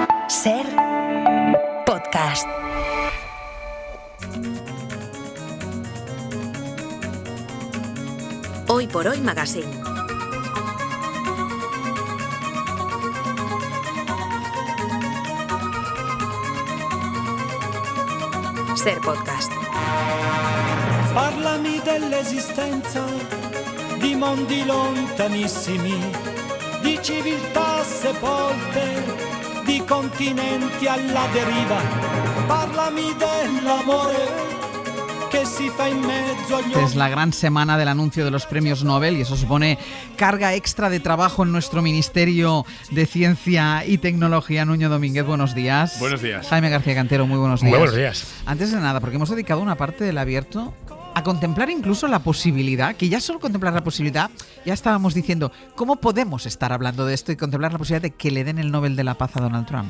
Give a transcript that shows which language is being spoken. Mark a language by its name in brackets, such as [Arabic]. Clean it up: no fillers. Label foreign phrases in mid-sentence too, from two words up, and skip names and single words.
[Spanish] Ser podcast. Hoy por Hoy Magazine. Ser podcast. [Italian] Parlami dell'esistenza di mondi lontanissimi, di civiltà sepolte, di continenti alla deriva. Parlami dell'amore que si fa en medio a [Spanish] Es la gran semana del anuncio de los premios Nobel y eso supone carga extra de trabajo en nuestro Ministerio de Ciencia y Tecnología. Nuño Domínguez, buenos días. Buenos días. Jaime García Cantero, muy buenos días. Muy buenos días. Antes de nada, porque hemos dedicado una parte del abierto a contemplar incluso la posibilidad, que ya solo contemplar la posibilidad, ya estábamos diciendo, ¿cómo podemos estar hablando de esto y contemplar la posibilidad de que le den el Nobel de la Paz a Donald Trump?